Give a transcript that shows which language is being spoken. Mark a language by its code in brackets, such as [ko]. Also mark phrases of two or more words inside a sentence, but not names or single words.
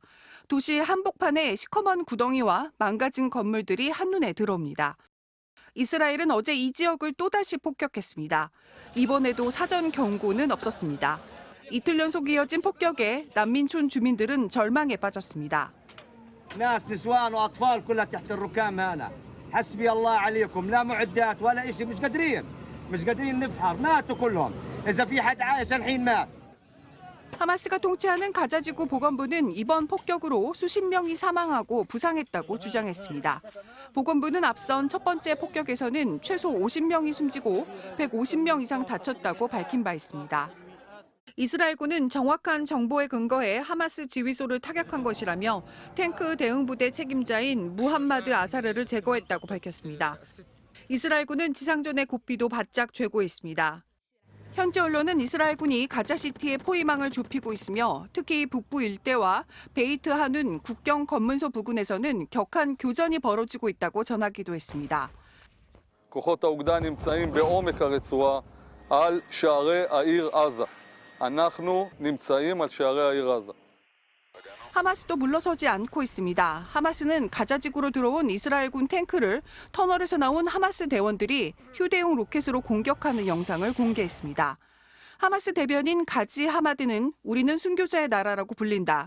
[ko] 도시 한복판에 시커먼 구덩이와 망가진 건물들이 한눈에 들어옵니다. 이스라엘은 어제 이 지역을 또다시 폭격했습니다. 이번에도 사전 경고는 없었습니다. 이틀 연속 이어진 폭격에 난민촌 주민들은 절망에 빠졌습니다. [ar] ناس نسوان واطفال كلها تحت الركام هنا حسبي الله عليكم لا معدات ولا شيء مش قادرين نفحر ماتوا كلهم اذا في حد عايش الحين مات. [ko] 하마스가 통치하는 가자지구 보건부는 이번 폭격으로 수십 명이 사망하고 부상했다고 주장했습니다. 보건부는 앞선 첫 번째 폭격에서는 최소 50명이 숨지고 150명 이상 다쳤다고 밝힌 바 있습니다. 이스라엘군은 정확한 정보에 근거해 하마스 지휘소를 타격한 것이라며 탱크 대응부대 책임자인 무함마드 아사르를 제거했다고 밝혔습니다. 이스라엘군은 지상전의 고삐도 바짝 죄고 있습니다. 현지 언론은 이스라엘군이 가자시티의 포위망을 좁히고 있으며 특히 북부 일대와 베이트 하눈 국경 검문소 부근에서는 격한 교전이 벌어지고 있다고 전하기도 했습니다. [he] כוחות האוגדה נמצאים בעומק הרצועה על שערי העיר עזה. אנחנו נמצאים על שערי העיר עזה. [ko] 하마스도 물러서지 않고 있습니다. 하마스는 가자지구로 들어온 이스라엘군 탱크를 터널에서 나온 하마스 대원들이 휴대용 로켓으로 공격하는 영상을 공개했습니다. 하마스 대변인 가지 하마드는 우리는 순교자의 나라라고 불린다.